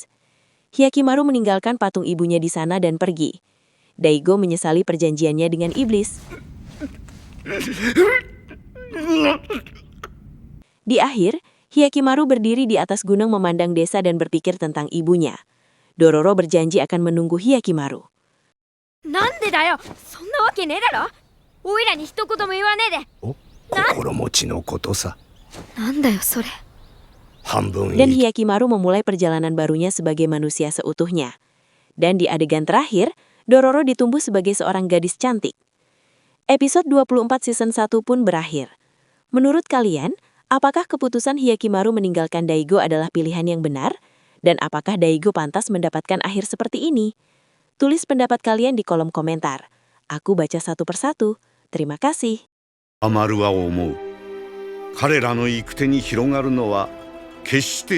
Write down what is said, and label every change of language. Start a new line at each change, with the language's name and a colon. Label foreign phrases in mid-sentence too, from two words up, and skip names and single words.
Indonesian: Hyakimaru meninggalkan patung ibunya di sana dan pergi. Daigo menyesali perjanjiannya dengan iblis. Di akhir, Hyakimaru berdiri di atas gunung memandang desa dan berpikir tentang ibunya. Dororo berjanji akan menunggu Hyakimaru.
Japanese: なんでだよ、そんなわけねえだろ。おいらに一言も言わねえで。心持ちのことさ。なんだよそれ。半分
Indonesian: Dan Hyakimaru memulai perjalanan barunya sebagai manusia seutuhnya. Dan di adegan terakhir, Dororo ditumbuh sebagai seorang gadis cantik. Episode 24 season 1 pun berakhir. Menurut kalian, apakah keputusan Hyakimaru meninggalkan Daigo adalah pilihan yang benar? Dan apakah Daigo pantas mendapatkan akhir seperti ini? Tulis pendapat kalian di kolom komentar. Aku baca satu persatu. Terima kasih.
Japanese: アマルは思う。彼らの行く手に広がるのは決して